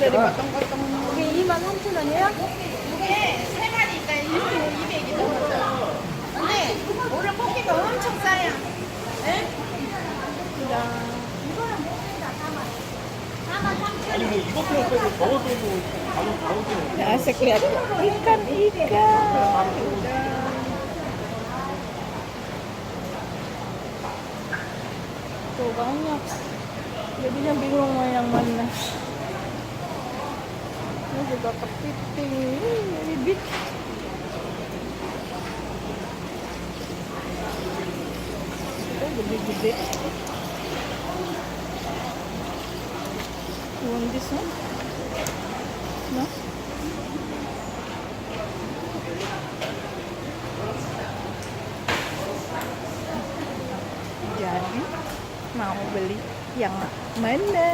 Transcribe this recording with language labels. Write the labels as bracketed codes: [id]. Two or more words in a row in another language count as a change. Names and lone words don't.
[ko] 이게 23,000원이에요? 이게 세 마리니까 200이 넘었어요. 근데 오늘 고기가 엄청 싸요. 네? 이거는 못된다, 43,000원. [id] Ya, asik lihat ikan-ikan. Tuh banyak. Jadinya bingung mau yang mana. Ini juga kepiting. Ini bibit. Itu gede-gede. [en] You want this one? No? [id] Jadi mau beli yang mana?